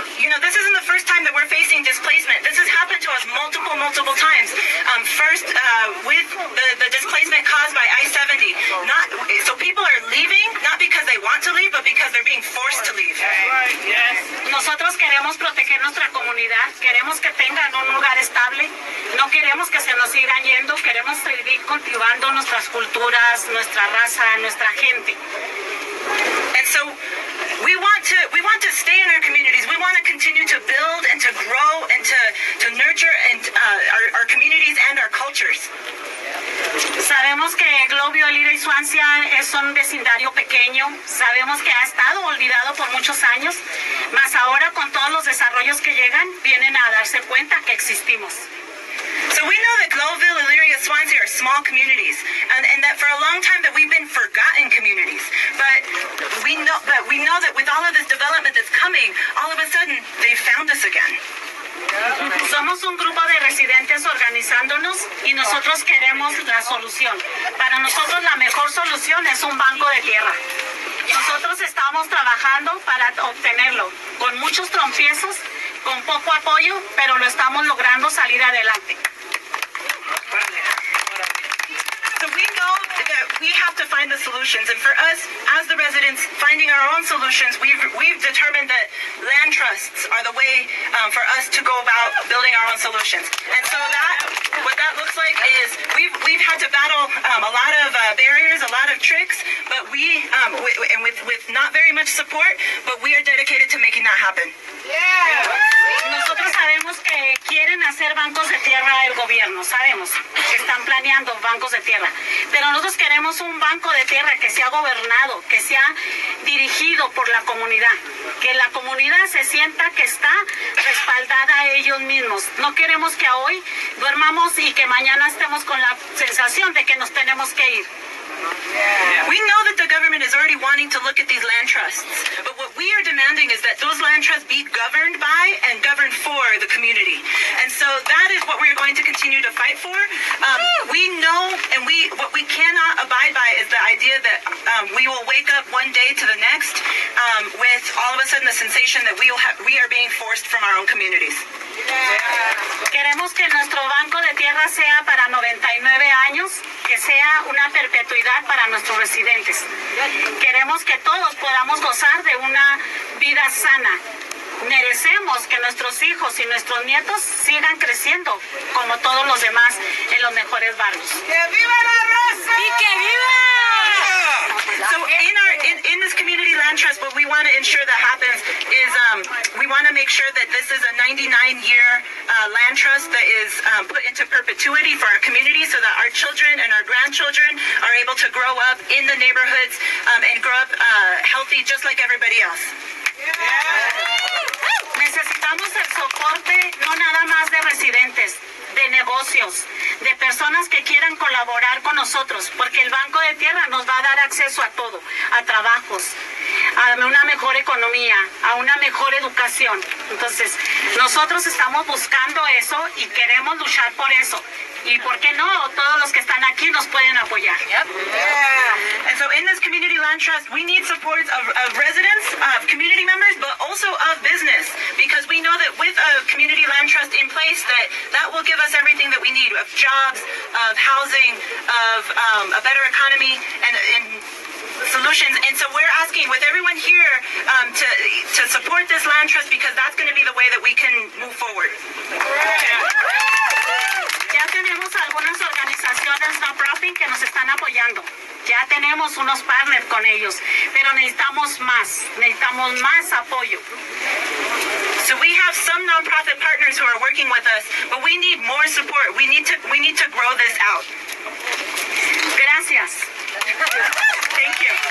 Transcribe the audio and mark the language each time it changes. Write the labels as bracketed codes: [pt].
[en] And this isn't the first time that we're facing displacement. This has happened to us multiple times. First, with the displacement caused by I-70. So people are leaving, not because they want to leave, but because they're being forced to leave. [es] Nosotros queremos proteger nuestra comunidad, queremos que tengan un lugar estable, no queremos que se nos sigan yendo, queremos seguir cultivando nuestras culturas, nuestra raza, nuestra gente. [en] And so we want to stay in our communities. We want to continue to build and to grow and to nurture and our communities and our cultures. [es] Sabemos que Globio, Elyria y Swansea es un vecindario pequeño. Sabemos que ha estado olvidado por muchos años, mas ahora con todos los desarrollos que llegan, vienen a darse cuenta que existimos. [en] So we know that Globeville, Elyria, Swansea are small communities, and that for a long time that we've been forgotten communities. But we know that with all of this development that's coming, all of a sudden they found us again. [es] Somos un grupo de residentes organizándonos y nosotros queremos la solución. Para nosotros la mejor solución es un banco de tierra. Nosotros estamos trabajando para obtenerlo, con muchos tropiezos, con poco apoyo, pero lo estamos logrando salir adelante. [en] So we know that we have to find the solutions, and for us, as the residents, finding our own solutions, we've determined that land trusts are the way for us to go about building our own solutions. And so what that looks like is we've had to battle a lot of barriers, a lot of tricks, but and with not very much support, but we are dedicated to making that happen. [es] Nosotros sabemos que quieren hacer bancos de tierra el gobierno, sabemos que están planeando bancos de tierra, pero nosotros queremos un banco de tierra que sea gobernado, que sea dirigido por la comunidad, que la comunidad se sienta que está respaldada a ellos mismos. No queremos que hoy duermamos y que mañana estemos con la sensación de que nos tenemos que ir. [en] We know that the government is already wanting to look at these land trusts, but what we are demanding is that those land trusts be governed by and governed for the community. And so that is what we're going to continue to fight for. We know, and what we cannot abide by is the idea that we will wake up one day to the next with all of a sudden the sensation that we are being forced from our own communities. [es] Queremos que nuestro banco de tierra sea para 99 años, que sea una perpetuidad para nuestros residentes. Queremos que todos podamos gozar de una vida sana. Merecemos que nuestros hijos y nuestros nietos sigan creciendo como todos los demás en los mejores barrios. ¡Que viva la raza! ¡Y que viva! [en] So in this community land trust, what we want to ensure that happens is we want to make sure that this is a 99-year land trust that is put into perpetuity for our community so that our children and our grandchildren are able to grow up in the neighborhoods and grow up healthy just like everybody else. [es] Necesitamos el soporte no nada más de residentes, de negocios, de personas que quieran colaborar con nosotros, porque el Banco de Tierra nos va a dar acceso a todo, a trabajos, a una mejor economía, a una mejor educación. Entonces, nosotros estamos buscando eso y queremos luchar por eso. Y por qué no, todos los que están aquí nos pueden apoyar. [en] And so in this community land trust, we need support of residents, of community members, but also of business, because we know that with community land trust in place that will give us everything that we need, of jobs, of housing, of a better economy, and solutions. And so we're asking with everyone here to support this land trust, because that's going to be the way that we can move forward. [es] Ya tenemos algunas organizaciones no profit que nos están apoyando. Ya tenemos unos partners con ellos, pero necesitamos más apoyo. [en] So we have some nonprofit partners who are working with us, but we need more support. We need to grow this out. [es] Gracias. [en] Thank you.